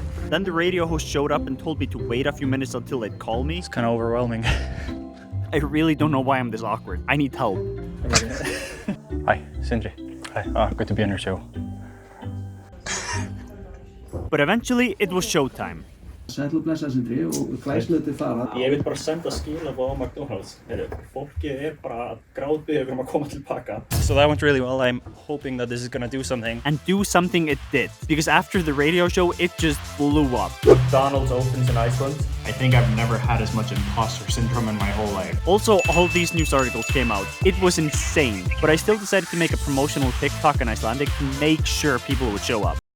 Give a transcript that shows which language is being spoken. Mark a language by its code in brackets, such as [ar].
[en] Then the radio host showed up and told me to wait a few minutes until they'd call me. It's kind of overwhelming. I really don't know why I'm this awkward. I need help. Hi, Sindri. Hi, good to be on your show. But eventually, it was showtime. [is] Sæll og blessa Sindri og glæslega fara. Ég vil bara senda skilabóð á McDonald's. Fólkið bara grátbiður að koma tilbaka. [en] So that went really well. I'm hoping that this is gonna do something. And do something it did. Because after the radio show, it just blew up. McDonald's opens in Iceland. I think I've never had as much imposter syndrome in my whole life. Also, all these news articles came out. It was insane. But I still decided to make a promotional TikTok in Icelandic to make sure people would show up.